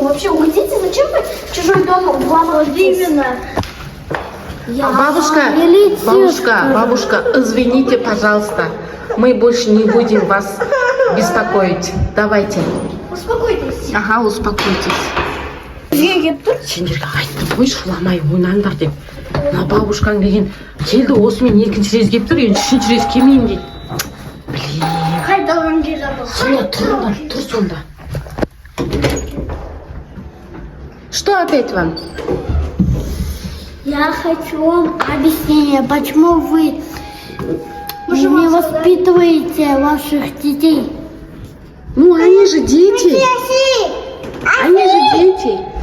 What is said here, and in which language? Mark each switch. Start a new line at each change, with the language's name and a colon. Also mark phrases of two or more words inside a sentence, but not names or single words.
Russian: Вообще уйдите. Зачем вы в чужой дом вламываетесь? Именно. Бабушка, извините, пожалуйста. Мы больше не будем вас беспокоить. Давайте. Успокойтесь. Ага, успокойтесь.
Kazakh: Сендерге айттым ғой шуламай ойнаңдар деп. Мына бабушкаң деген келді осымен екінші рет келіп тұр, енді үшінші рет келмеймін дейді.
Russian: Блин. Қайда önce забыл.
Kazakh: Сонда тұрыңдар, тұр сонда.
Russian: Что опять вам? Я хочу вам объяснение, почему вы не воспитываете ваших детей. Ну, они же дети. Они же дети.